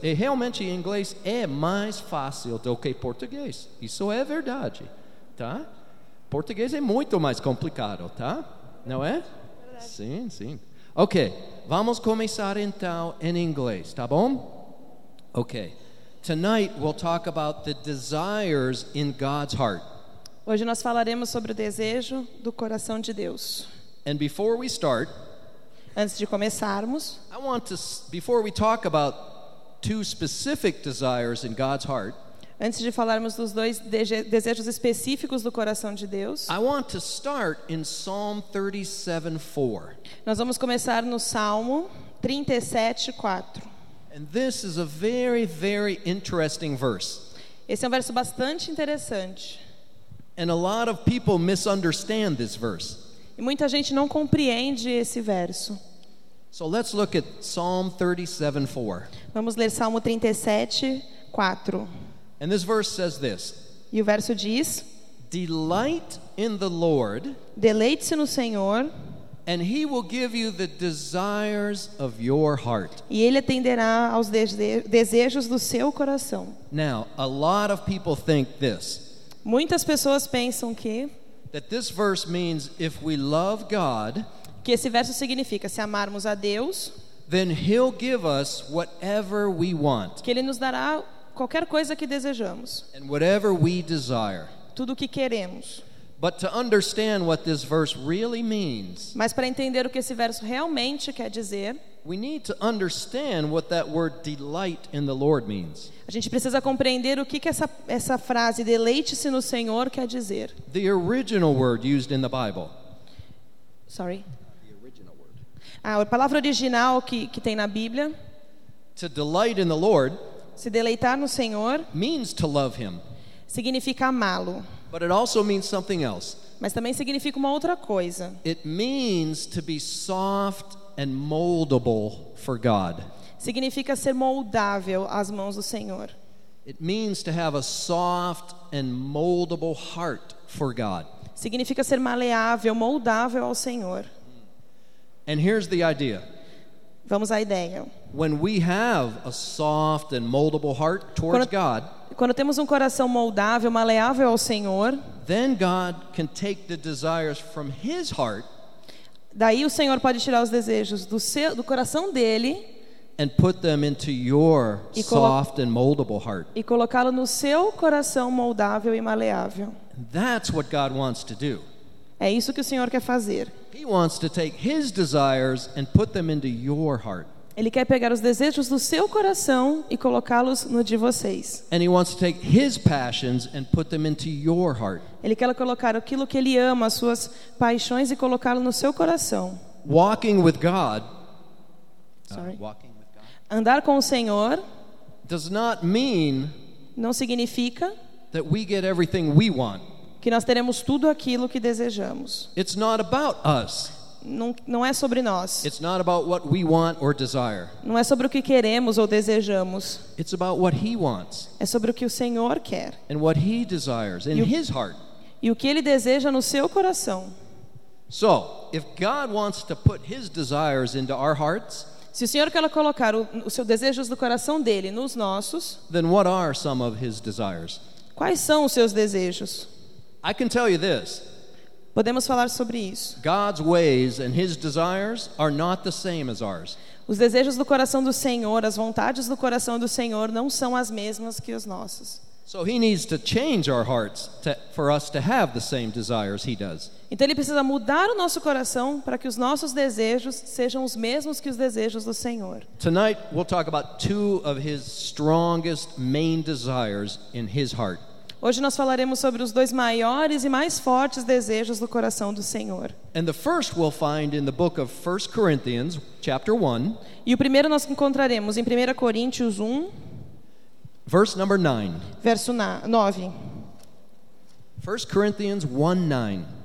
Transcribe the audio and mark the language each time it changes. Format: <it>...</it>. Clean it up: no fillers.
<pt>E realmente inglês é mais fácil do que português. Isso é verdade, tá? Português é muito mais complicado, tá? Não é? Verdade. Sim, sim. Ok, vamos começar então em inglês, tá bom? Ok.</pt> <en>Tonight we'll talk about the desires in God's heart.</en> <pt>Hoje nós falaremos sobre o desejo do coração de Deus.</pt> <en>And before we start,</en> <pt>antes de começarmos,</pt> <en>I want to, before we talk about two specific desires in God's heart,</en> <pt>antes de falarmos dos dois desejos específicos do coração de Deus,</pt> <en>I want to start in Psalm 37:4.</en> <pt>Nós vamos começar no Salmo 37:4.</pt> <en>And this is a very, very interesting verse.</en> <pt>Esse é um verso bastante interessante.</pt> <en>And a lot of people misunderstand this verse.</en> <pt>E muita gente não compreende esse verso.</pt> <en>So let's look at Psalm 37:4.</en> <pt>Vamos ler Salmo 37:4.</pt> <en>And this verse says this.</en> <pt>E o verso diz:</pt> <en>Delight in the Lord.</en> <pt>Deleite-se no Senhor.</pt> <en>And he will give you the desires of your heart.</en> <pt>E ele atenderá aos desejos do seu coração.</pt> <en>Now, a lot of people think this.</en> <pt>Muitas pessoas pensam que</pt> <en>that this verse means if we love God,</en> <pt>que esse verso significa se amarmos a Deus,</pt> <en>then he'll give us whatever we want,</en> <pt>que ele nos dará qualquer coisa que desejamos,</pt> <en>and whatever we desire,</en> <pt>tudo o que queremos.</pt> <en>But to understand what this verse really means,</en> <pt>mas para entender o que esse verso realmente quer dizer,</pt> <en>we need to understand what that word delight in the Lord means.</en> <pt>A gente precisa compreender o que essa frase deleite-se no Senhor quer dizer.</pt> <en>The original word used in the Bible. Sorry. The original word.</en> <pt>Ah, a palavra original que tem na Bíblia.</pt> <en>To delight in the Lord.</en> <pt>Se deleitar no Senhor.</pt> <en>Means to love him.</en> <pt>Significa amá-lo.</pt> <en>But it also means something else.</en> <pt>Mas também significa uma outra coisa.</pt> <en>It means to be soft and moldable for God.</en> <pt>Significa ser moldável às mãos do Senhor.</pt> <en>It means to have a soft and moldable heart for God.</en> <pt>Significa ser maleável, moldável ao Senhor.</pt> <en>And here's the idea.</en> <pt>Vamos à ideia.</pt> <en>When we have a soft and moldable heart towards God,</en> <pt>quando temos um coração moldável, maleável ao Senhor,</pt> <en>then God can take the desires from his heart.</en> <pt>Daí o Senhor pode tirar os desejos do coração dele</pt> <en>and put them into your soft and moldable heart.</en> <pt>E colocá-lo no seu coração moldável e maleável.</pt> <en>That's what God wants to do.</en> <pt>É isso que o Senhor quer fazer.</pt> <en>He wants to take his desires and put them into your heart.</en> <pt>Ele quer pegar os desejos do seu coração e colocá-los no de vocês.</pt> <en>And he wants to take his passions and put them into your heart.</en> <pt>Ele quer colocar aquilo que ele ama, as suas paixões, e colocá-lo no seu coração.</pt> <en>Walking with God. Sorry. Walking with God.</en> <pt>Andar com o Senhor</pt> <en>does not mean</en> <pt>não significa</pt> <en>that we get everything we want.</en> <pt>Que nós teremos tudo aquilo que desejamos.</pt> <en>It's not about us.</en> <pt>Não é sobre nós.</pt> <en>It's not about what we want or desire.</en> <pt>Não é sobre o que queremos ou desejamos.</pt> <en>It's about what he wants.</en> <pt>É sobre o que o Senhor quer.</pt> <en>And what he desires in his heart.</en> <pt>E o que ele deseja no seu coração.</pt> <en>So, if God wants to put his desires into our hearts,</en> <pt>se o Senhor quer colocar os seus desejos do coração dele nos nossos,</pt> <en>then what are some of his desires?</en> <pt>Quais são os seus desejos?</pt> <en>I can tell you this.</en> <pt>Podemos falar sobre isso.</pt> <en>God's ways and his desires are not the same as ours.</en> <pt>Os desejos do coração do Senhor, as vontades do coração do Senhor não são as mesmas que os nossos.</pt> <en>So he needs to change our hearts for us to have the same desires he does.</en> <pt>Então ele precisa mudar o nosso coração para que os nossos desejos sejam os mesmos que os desejos do Senhor.</pt> <en>Tonight we'll talk about two of his strongest main desires in his heart.</en> <pt>Hoje nós falaremos sobre os dois maiores e mais fortes desejos do coração do Senhor.</pt> <en>And the first we'll find in the book of 1 Corinthians, chapter 1.</en> <pt>E o primeiro nós encontraremos em 1 Coríntios 1.</pt> <en>Verse number 9.</en> <pt>Verso 9.</pt> <en>1 Corinthians 1:9.</en>